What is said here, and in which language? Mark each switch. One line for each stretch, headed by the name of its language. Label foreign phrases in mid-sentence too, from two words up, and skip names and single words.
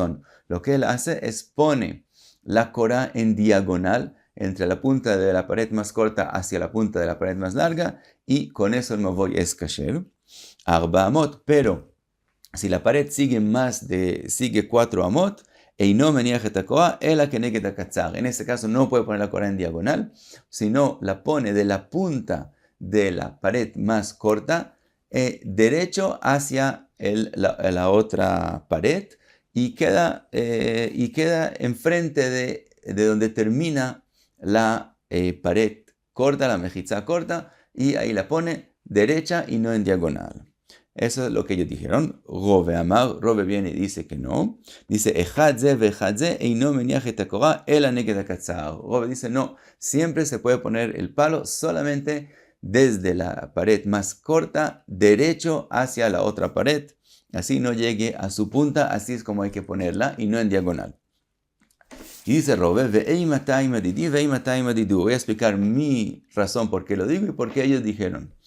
Spanish: Lo que él hace es pone la korah en diagonal entre la punta de la pared más corta hacia la punta de la pared más larga, y con eso el mavoy es kasher.
Hebrew: ארבע אמות,
Spanish: pero si la pared sigue 4 amot,
Hebrew: אינו מניח את הקורה אלא כנגד הקצר.
Spanish: En este caso no puede poner la korah en diagonal, sino la pone de la punta de la pared más corta derecho hacia la otra pared, y queda enfrente de donde termina la pared corta, la mejizá corta, y ahí la pone derecha y no en diagonal. Eso es lo que ellos dijeron. Rove viene y dice que no. Dice,
Hebrew: אחד זה ואחד זה אינו מניח את הקורה אלא נגד הקצר.
Spanish: Rove dice, no, siempre se puede poner el palo solamente desde la pared más corta, derecho hacia la otra pared. Así no llegue a su punta, así es como hay que ponerla, y no en diagonal. Y dice Rove, voy a explicar mi razón por qué lo digo y por qué ellos dijeron.